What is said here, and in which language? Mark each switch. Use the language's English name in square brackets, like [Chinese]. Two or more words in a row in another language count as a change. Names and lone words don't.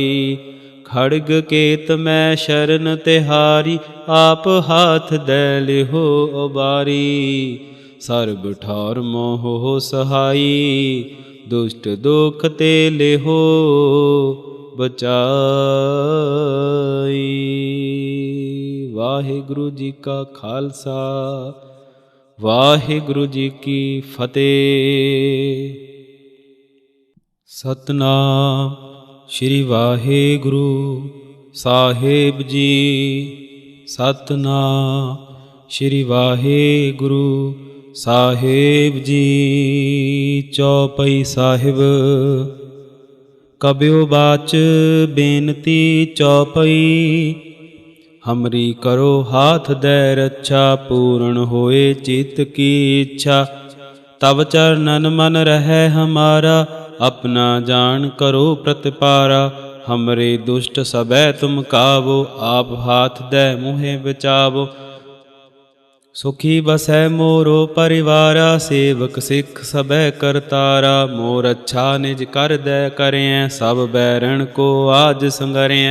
[Braj] खड़ग केत मैं शरण तिहारी, आप हाथ दे लिहो अबारी। सर्ब ठार मोह सहाई, दुष्ट दोख ते लिहो बचाई। [Punjabi] ਵਾਹਿਗੁਰੂ ਜੀ ਕਾ ਖਾਲਸਾ ਵਾਹਿਗੁਰੂ ਜੀ ਕੀ ਫਤਿਹ। ਸਤਨਾਮ ਸ਼੍ਰੀ ਵਾਹਿਗੁਰੂ ਸਾਹਿਬ ਜੀ। ਸਤਨਾਮ ਸ਼੍ਰੀ ਵਾਹਿਗੁਰੂ ਸਾਹਿਬ ਜੀ। ਚੌਪਈ ਸਾਹਿਬ। [Braj] ਕਬਿਓ ਬਾਚ ਬੇਨਤੀ ਚੌਪਈ, ਹਮਰੀ ਕਰੋ ਹਾਥ ਦੈ ਰੱਛਾ, ਪੂਰਨ ਹੋਏ ਚਿਤ ਕੀ ਇੱਛਾ। ਤਬ ਚਰਨਨ ਮਨ ਰਹੈ ਹਮਾਰਾ, अपना जान करो प्रतिपारा। हमरे दुष्ट सबै तुम कावो, आप हाथ दे मुहे बचावो। सुखी बसै मोरो परिवारा, सेवक सिख सबै करतारा। मोर अच्छा निज कर दे करें, सब बैरन को आज संगरें।